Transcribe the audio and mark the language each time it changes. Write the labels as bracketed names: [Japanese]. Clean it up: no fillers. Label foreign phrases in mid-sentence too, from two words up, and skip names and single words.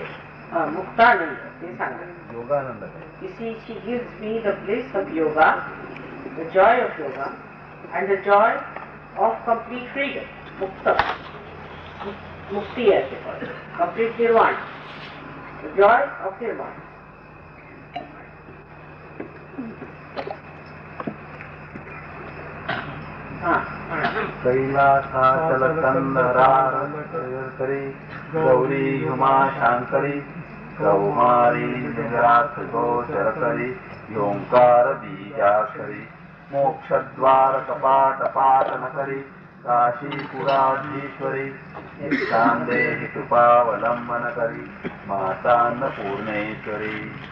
[English] Muktananda. Yogananda. You see, she gives me the bliss of yoga, the joy of yoga, and the joy of complete freedom. Mukta. Mukti as they call it. Complete nirvana. The joy of nirvana. [Sanskrit] Kailasachalakandharari, Gauri Huma Shankari, Kaumari Nigrathagocharakari, Yonkara Bijakari, Mokshadvara Kapata Patanakari, Kashi Puradhishwari, Nikshandehi Krupavalambanakari, Mata Annapurneshwari.